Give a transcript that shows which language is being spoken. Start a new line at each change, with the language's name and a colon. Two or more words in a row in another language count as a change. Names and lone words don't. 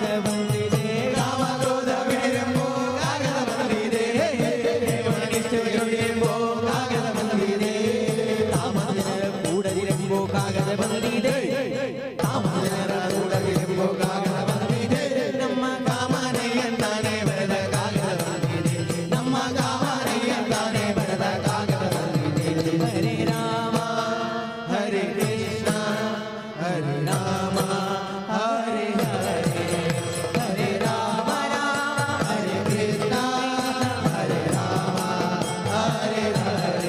Kannada: ಬಂದಿದೆ, ಕಾಮ ಕ್ರೋಧ ಬಿಡಿರೆಂಬೋ ಕಾಗದ ಬಂದಿದೆ, ಮನುಷ್ಯಳಿರೆಂಬೋ ಕಾಗದ ಬಂದಿದೆ, ತಾಮಜನರ ಕೂಡದಿರೆಂಬೋ ಕಾಗದ ಬಂದಿದೆ, ತಾಮಜನರ ಕೂಡದಿರೆಂಬೋ ಕಾಗದ ಬಂದಿದೆ, ನಮ್ಮ ಕಾಮನೆಯಂತಾನೆ ಬರೆದ ಕಾಗದ ಬಂದಿದೆ, ನಮ್ಮ ಕಾಮನೆಯಂತಾನೆ ಬರೆದ ಕಾಗದ ಬಂದಿದೆ।
Sanskrit: ಹರೇ ರಾಮ ಹರೇ ಕೃಷ್ಣ ಹರೇ ರಾಮ ಹರೇ ಹರೇ ಹರೇ ರಾಮ ಹರೇ ಕೃಷ್ಣ ಹರೇ ರಾಮ ಹರೇ ಹರೇ।